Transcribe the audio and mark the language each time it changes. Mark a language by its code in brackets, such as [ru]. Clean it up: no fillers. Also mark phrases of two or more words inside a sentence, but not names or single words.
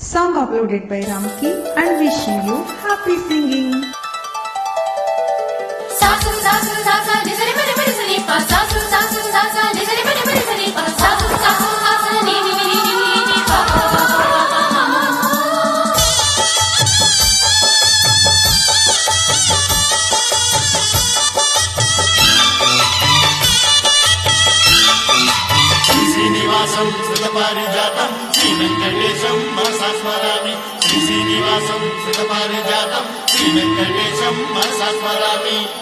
[en] Song uploaded by Ramki and wishing you happy singing. Sasu sasu sasu nizari mani mani sani pa sasu sasu sasu nizari mani mani sani pa sasu sasu sasu ni ni ni ni ni pa [sa] శ్రీనివాసం సుతపారిజాతం శ్రీ వెంకటేశం మనసా స్మరామి శ్రీనివాసం సుతపారిజాతం శ్రీ వెంకటేశం మనసా స్మరామి